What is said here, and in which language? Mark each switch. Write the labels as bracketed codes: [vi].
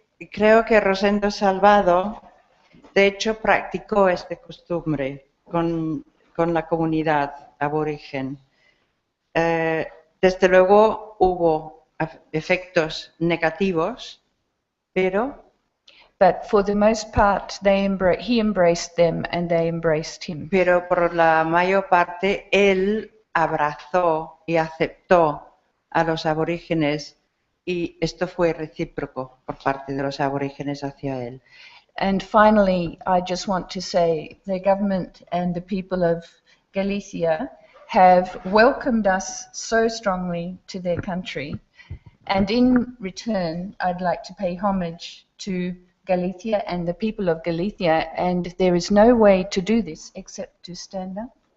[es] Creo que Rosendo Salvado, de hecho, practicó esta costumbre con la comunidad aborigen. Desde luego hubo efectos negativos, pero [en] but for the most part, he embraced them and they embraced him. [es] Pero por la mayor parte él abrazó y aceptó a los aborígenes, y esto fue recíproco por parte de los aborígenes hacia él. [en] And finally, I just want to say the government and the people of Galicia have welcomed us so strongly to their country, and in return, I'd like to pay homage to Galicia and the people of Galicia, and there is no way to do this except to stand up.